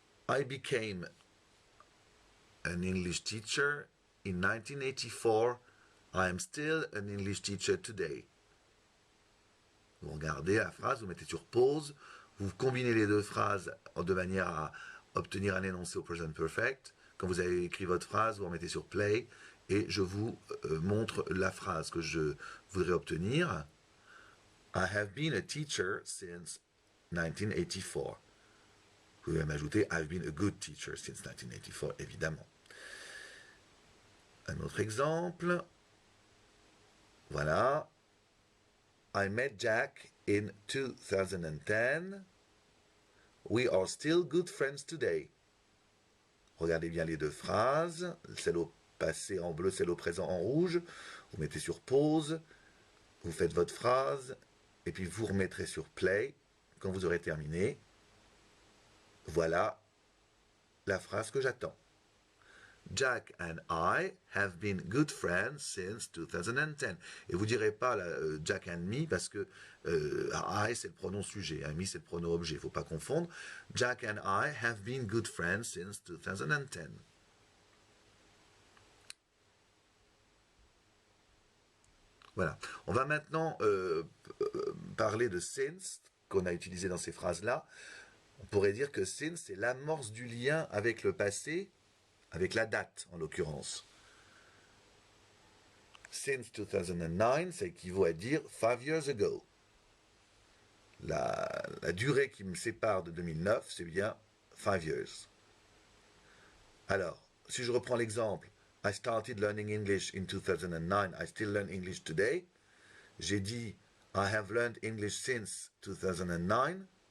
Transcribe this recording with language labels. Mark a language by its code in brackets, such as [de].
[en] I became an English teacher in 1984. I am still an English teacher today. [fr] Vous regardez la phrase, vous mettez sur pause, vous combinez les deux phrases de manière à obtenir un énoncé au present perfect. Quand vous avez écrit votre phrase, vous remettez sur play et je vous montre la phrase que je voudrais obtenir. [en] I have been a teacher since 1984. [fr] Vous pouvez même ajouter [en] I've been a good teacher since 1984, [fr] évidemment. Un autre exemple. Voilà. [en] I met Jack in 2010. We are still good friends today. [fr] Regardez bien les deux phrases. Celle au passé en bleu, celle au présent en rouge. Vous mettez sur pause. Vous faites votre phrase. Et puis vous remettrez sur play quand vous aurez terminé. Voilà la phrase que j'attends. [en] Jack and I have been good friends since 2010. [fr] Et vous ne direz pas [en] Jack and me [fr] parce que I c'est le pronom sujet, me c'est le pronom objet, il ne faut pas confondre. [en] Jack and I have been good friends since 2010. [fr] Voilà. On va maintenant parler de since qu'on a utilisé dans ces phrases-là. On pourrait dire que since c'est l'amorce du lien avec le passé, avec la date en l'occurrence. Since 2009, ça équivaut à dire [en] 5 years ago. [fr] La durée qui me sépare de 2009, c'est bien 5 years. Alors, si je reprends l'exemple, [en] I started learning English in 2009, I still learn English today. [fr] J'ai dit, [en] I have learned English since 2009.